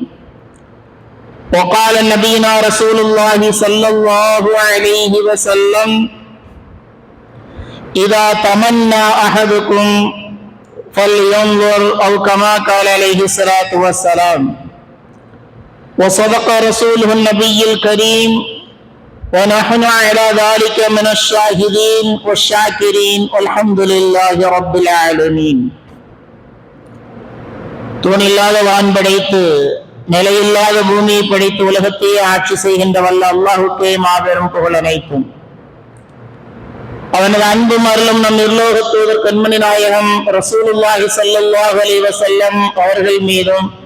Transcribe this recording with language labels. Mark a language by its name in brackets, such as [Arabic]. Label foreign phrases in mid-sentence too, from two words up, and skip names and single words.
[Arabic] وقال نبينا رسول الله صلى الله عليه وسلم: إذا تمنى أحدكم فلينظر، أو كما قال عليه الصلاة والسلام. وصدق رسوله النبي الكريم ونحن على ذلك من الشاهدين والشاكرين والحمد لله رب العالمين. [Tamil] தூணில்லாத வான் படைத்து நிலையில்லாத பூமியை படைத்து உலகத்தையே ஆட்சி செய்கின்ற வல்ல அல்லாஹுக்கே மாபெரும் புகழ் அனைத்தும். அவனது அன்பும் அருளும் நம் நிர்லோக தூதர் கண்மணி நாயகம் [Arabic] رسول الله صلى الله عليه وسلم [Tamil] அவர்கள் மீதும்